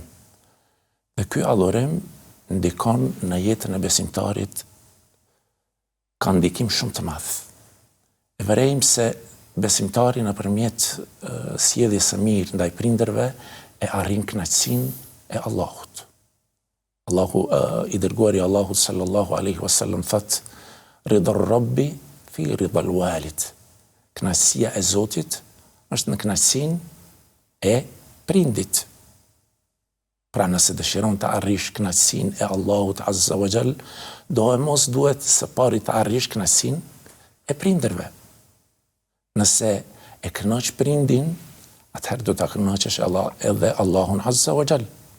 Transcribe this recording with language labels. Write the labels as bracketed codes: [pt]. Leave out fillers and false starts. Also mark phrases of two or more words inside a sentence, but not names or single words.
[sq] Dhe ky adhurim ndikon në jetën e besimtarit, ka ndikim shumë të madh. E vërejmë se besimtari nëpërmjet sjelljes së mirë ndaj prindërve e arrin kënaqësinë e Allahut. Allahu i dërguari Allahut [ar] صلى الله عليه وسلم [sq] thot: [ar] "رضا الرب في رضا الوالد." [sq] Kënaqësia e Zotit është në kënaqësinë e prindit. Pra nëse dëshiron të arrish kënaqësinë e Allahut [ar] عز وجل, [sq] mos duhet së pari të arrish kënaqësinë e prindërve. Nëse e kënaq prindin, atëherë do ta kënaqësh edhe Allahun [ar] عز وجل.